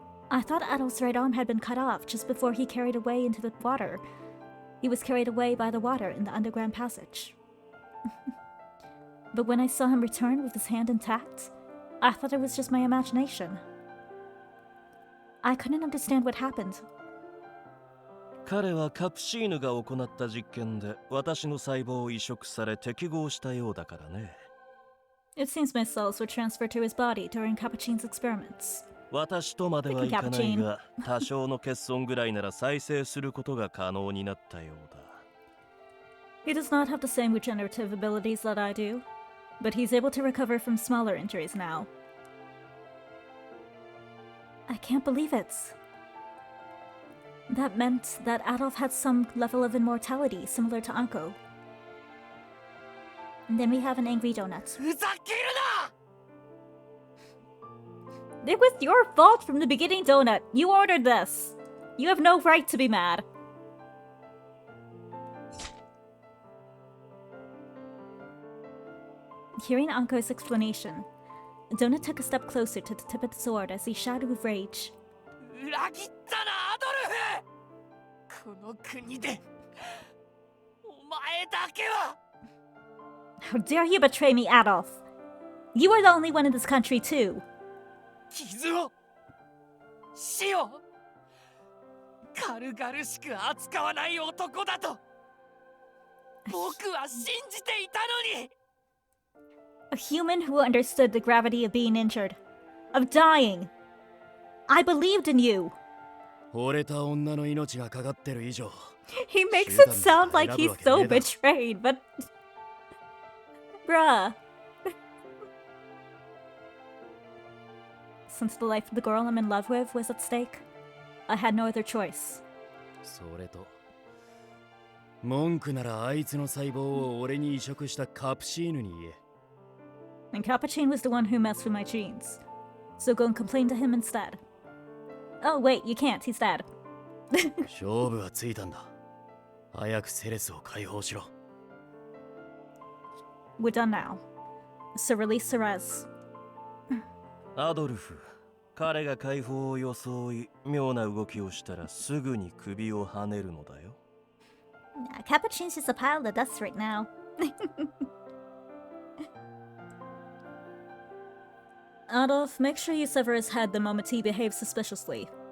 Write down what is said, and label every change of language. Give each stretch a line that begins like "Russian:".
English: I thought Adolphe's right arm had been cut off just before he carried away into the water. He was carried away by the water in the underground passage. But when I saw him return with his hand intact, I thought it was just my imagination. I couldn't understand what happened.
Japanese: 彼はカプシーヌが行った実験で私の細胞を移植され適合したようだからね。
English: It seems my cells were transferred to his body during Capuchine's experiments.
Japanese: 私とまではいかないが、多少の欠損ぐらいなら再生することが可能になったようだ。
English: He does not have the same regenerative abilities that I do, but he's able to recover from smaller injuries now. I can't believe it. That meant that Adolphe had some level of immortality similar to Ankou. And then we have an angry donut.
Japanese: ふざけるな!
English: It was your fault from the beginning, Donut. You ordered this. You have no right to be mad. Hearing Ankou's explanation, Donut took a step closer to the tip of the sword as he shouted with rage.
Japanese: 裏切ったな、アドルフ！この国でお前だけは
English: How dare you betray me, Adolphe? You are the only one in this country, too.
Japanese: 傷を死を軽々しく扱わない男だと僕は信じていたのに
English: A human who understood the gravity of being injured, of dying. I believed in you.
Japanese: 惚れた女の命がかかってる以上
English: He makes it sound like he's so betrayed, but... Bruh. Since the life of the girl I'm in love with was at stake, I had no other choice.
Japanese: それと文句ならあいつの細胞を俺に移植したカプシーヌに言え
English: And Capuchine was the one who messed with my genes. So go and complain to him instead. Oh wait, you can't, he's dead.
Japanese: 勝負はついたんだ早くセレスを解放しろ
English: We're done now. So release Cerez.
Japanese: アドルフ、彼が解放を装い、妙な動きをしたらすぐに首をはねるのだよ。
English: Capuchine's just a pile of dust right now. Adolphe, make sure you sever his head the moment he behaves suspiciously.